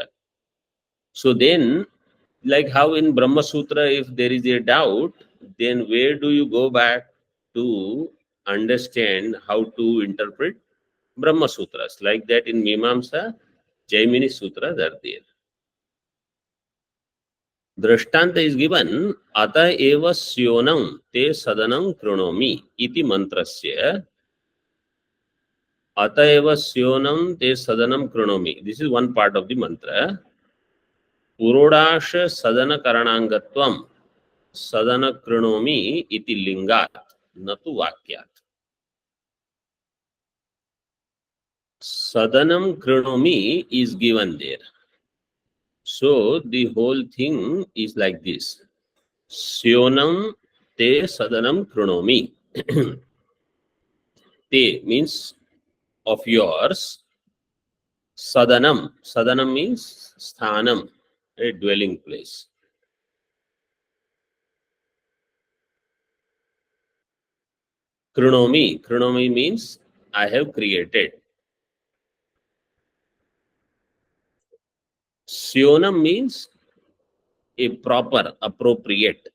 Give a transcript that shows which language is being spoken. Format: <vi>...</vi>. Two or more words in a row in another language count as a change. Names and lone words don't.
<en>So then, like how in Brahma Sutra, if there is a doubt, then where do you go back to understand how to interpret Brahma Sutras? Like that in Mimamsa, Jaimini Sutras are there. Drishtanta is given,</en> <sa>Ata eva syonam te sadanam kronomi iti mantrasya. Ata eva syonam te sadanam kronomi.</sa> <en>This is one part of the mantra.</en> <sa>Purodasha sadana karanangatvam sadana kronomi iti lingat natu vakyat. Sadanam kronomi</sa> <en>is given there. So the whole thing is like this.</en> <sa>Syonam te sadanam kronomi.</sa> <en>Te means of yours. Sadanam. Sadanam means sthanam, a dwelling place. Kronomi. Kronomi means I have created. Syonam means a proper, appropriate.</en>